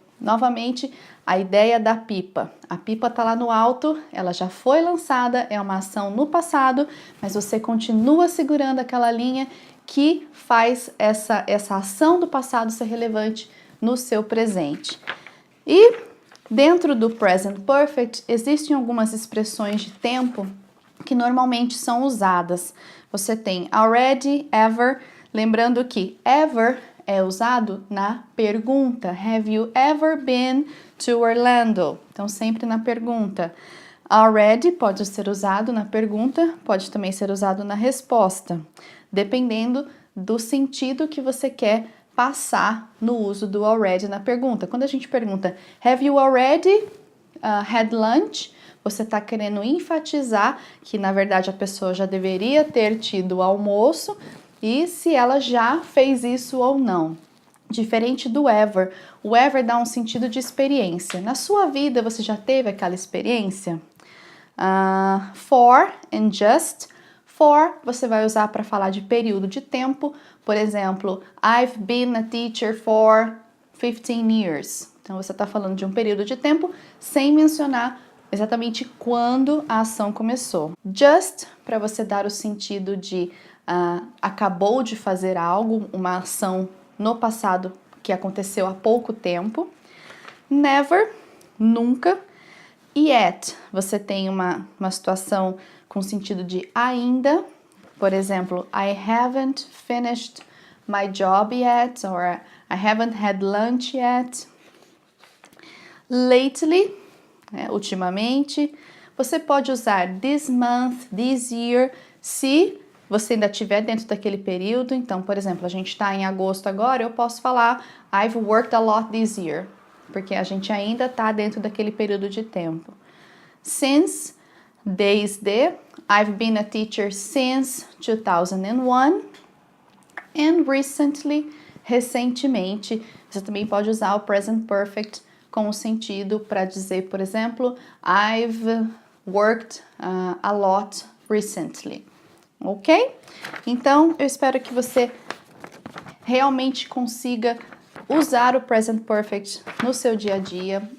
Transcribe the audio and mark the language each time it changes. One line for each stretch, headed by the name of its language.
Portuguese: Novamente, a ideia da pipa. A pipa está lá no alto, ela já foi lançada, é uma ação no passado, mas você continua segurando aquela linha que faz essa ação do passado ser relevante no seu presente. E dentro do present perfect existem algumas expressões de tempo que normalmente são usadas. Você tem already, ever, lembrando que ever é usado na pergunta.
English: Have you ever been to Orlando?
Portuguese: Então, sempre na pergunta. Already pode ser usado na pergunta, pode também ser usado na resposta, dependendo do sentido que você quer passar no uso do already na pergunta. Quando a gente pergunta,
English: have you already had lunch?
Portuguese: Você está querendo enfatizar que, na verdade, a pessoa já deveria ter tido o almoço e se ela já fez isso ou não. Diferente do ever. O ever dá um sentido de experiência. Na sua vida, você já teve aquela experiência? For and just. For, você vai usar para falar de período de tempo. Por exemplo,
English: I've been a teacher for 15 years.
Portuguese: Então, você está falando de um período de tempo sem mencionar exatamente quando a ação começou. Just, para você dar o sentido de acabou de fazer algo, uma ação no passado que aconteceu há pouco tempo. Never, nunca. Yet, você tem uma situação com sentido de ainda. Por exemplo,
English: I haven't finished my job yet, or I haven't had lunch yet.
Portuguese: Lately, ultimamente. Você pode usar this month, this year, se você ainda estiver dentro daquele período. Então, por exemplo, a gente está em agosto agora, eu posso falar
English: I've worked a lot this year,
Portuguese: porque a gente ainda está dentro daquele período de tempo.
English: Since, desde, I've been a teacher since 2001. And recently,
Portuguese: recentemente, você também pode usar o present perfect com o sentido para dizer, por exemplo,
English: I've worked a lot recently. Ok?
Portuguese: Então, eu espero que você realmente consiga usar o present perfect no seu dia a dia.